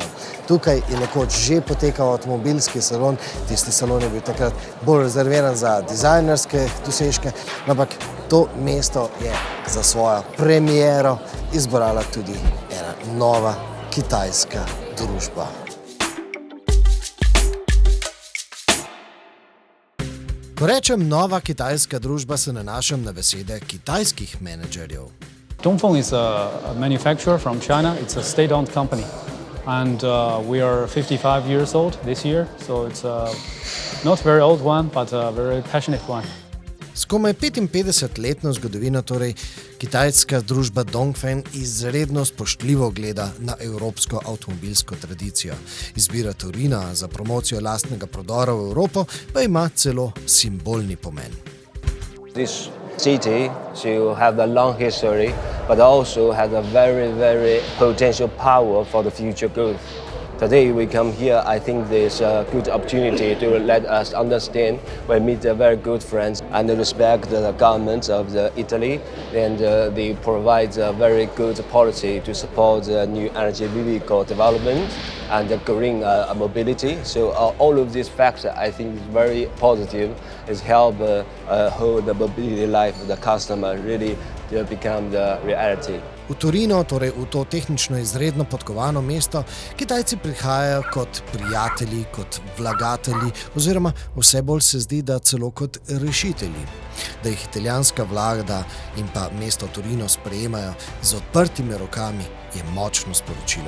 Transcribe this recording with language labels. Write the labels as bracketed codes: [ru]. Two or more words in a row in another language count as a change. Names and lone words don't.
[sl] Tukaj je nekoč že potekal avtomobilski salon, tisti salon je bil takrat bolj rezerviran za dizajnerske dosežke, ampak to mesto je za svojo premiero izbrala tudi ena nova kitajska družba. Ko rečem nova kitajska družba, se nanašam na besede kitajskih menedžerjev. [en] Dongfeng is a manufacturer from China. It's a state-owned company. And we are 55 years old this year, so it's not a very old one, but a very passionate one. [sl] S komaj 55-letno zgodovino torej kitajska družba Dongfeng izredno spoštljivo gleda na evropsko avtomobilsko tradicijo. Izbira Torina za promocijo lastnega prodora v Evropo pa ima celo simbolni pomen. [en] This city should have a long history, but also has a very, very potential power for the future growth. Today we come here, I think there's a good opportunity to let us understand. We meet very good friends and respect the government of Italy, and they provide a very good policy to support the new energy vehicle development and the green mobility. So all of these factors I think is very positive. It's help hold the mobility life of the customer really to become the reality. [sl] V Torino, torej v to tehnično izredno podkovano mesto, Kitajci prihajajo kot prijatelji, kot vlagatelji oziroma vse bolj se zdi, da celo kot rešitelji. Da jih italijanska vlada in pa mesto Torino sprejemajo z odprtimi rokami, je močno sporočilo.